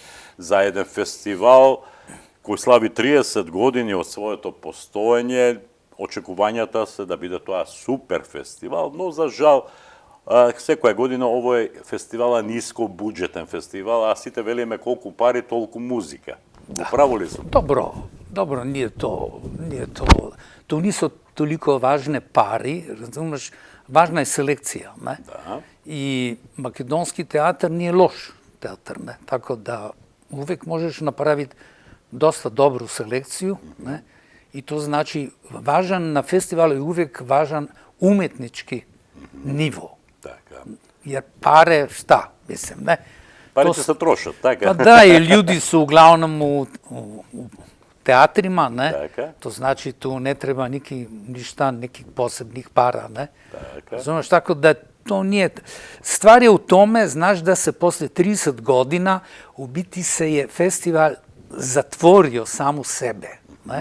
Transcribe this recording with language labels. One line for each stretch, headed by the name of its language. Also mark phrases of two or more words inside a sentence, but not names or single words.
Macedonian: За еден фестивал кој слави 30 години од своето постоење, очекувањата се да биде тоа супер фестивал, но за жал секоја година овој фестивал е ниско буџетен фестивал, а сите велиме колку пари, толку музика. Управо ли сум? Добро.
Serbian: Dobro, nije to, tu nisu toliko važne pari, razumeš, važna je selekcija, ne? Da. I makedonski teatar nije loš teatar, ne? Tako da uvek možeš napraviti dosta dobru selekciju, ne? I to znači, važan na festivalu je uvek važan umetnički nivo.
Macedonian: Така.
Serbian: Jer pare, šta, mislim, ne?
Macedonian: Парите се трошат, така.
Serbian: Pa da, i ljudi su uglavnom u teatrima, ne?
Macedonian: Така.
Serbian: To znači tu ne treba ništa, nekih posebnih para, ne?
Macedonian: Така.
Serbian: Razumeš, tako da to nije... Stvar je u tome, znaš da se posle 30 godina u biti se je festival zatvorio sam u sebe, ne?